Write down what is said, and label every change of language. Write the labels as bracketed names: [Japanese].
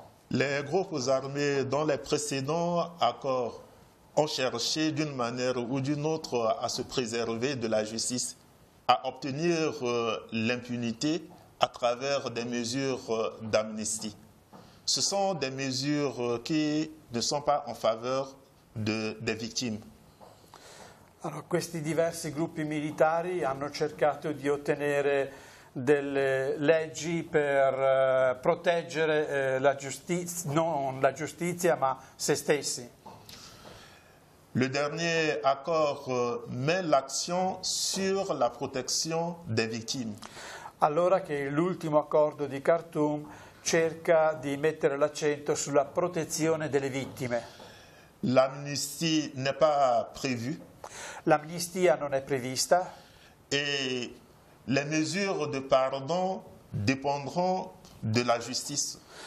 [French] Les groupes armés dans les précédents accords ont cherché d'une manière ou d'une autre à se préserver de la justice, à obtenir l'impunité à travers des mesures d'amnistie. Ce sont des mesures qui ne sont pas en faveur des victimes. [Italian] Allora, questi diversi gruppi militari hanno cercato di ottenere delle leggi per proteggere la giustizia, non la giustizia ma se stessi. [French] Le dernier accord met l'accent sur la protection des victimes. [Italian] Allora che l'ultimo accordo di Khartoum cerca di mettere l'accento sulla protezione delle vittime. [French] L'amnistie n'est pas prévue. [Italian] L'amnistia non è prevista. [French] Et les mesures de pardon dépendront de la justice.